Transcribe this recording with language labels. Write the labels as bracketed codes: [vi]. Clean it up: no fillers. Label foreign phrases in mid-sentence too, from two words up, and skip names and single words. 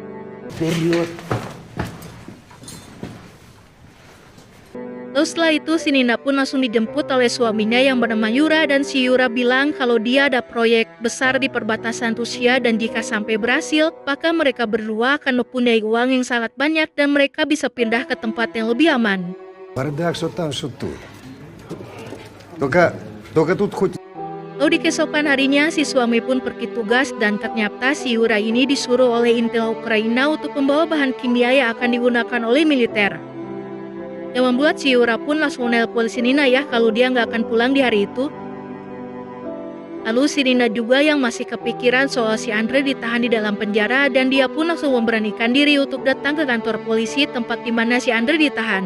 [id] Lalu setelah itu si Nina pun langsung dijemput oleh suaminya yang bernama Yura, dan si Yura bilang kalau dia ada proyek besar di perbatasan Rusia dan jika sampai berhasil, maka mereka berdua akan mempunyai uang yang sangat banyak dan mereka bisa pindah ke tempat yang lebih aman. [ru] Бардак, что там, что тут. Только тут хоть... [id] Lalu di keesokan harinya si suami pun pergi tugas dan ternyata si Yura ini disuruh oleh Intel Ukraina untuk membawa bahan kimia yang akan digunakan oleh militer. Yang membuat si Yura pun langsung menelpon si Nina ya kalau dia nggak akan pulang di hari itu. Lalu si Nina juga yang masih kepikiran soal si Andrei ditahan di dalam penjara dan dia pun langsung memberanikan diri untuk datang ke kantor polisi tempat di mana si Andrei ditahan.